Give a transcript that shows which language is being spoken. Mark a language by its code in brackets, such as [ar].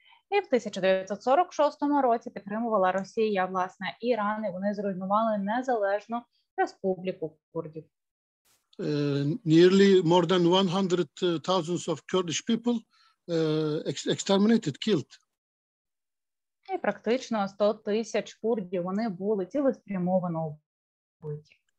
[uk] І в 1946 році підтримувала Росія, власне, Іран, і вони зруйнували незалежну республіку курдів. [en] Nearly more than 100,000 of Kurdish people exterminated, killed. [uk] І практично 100 тисяч курдів, вони були цілеспрямовано вбиті.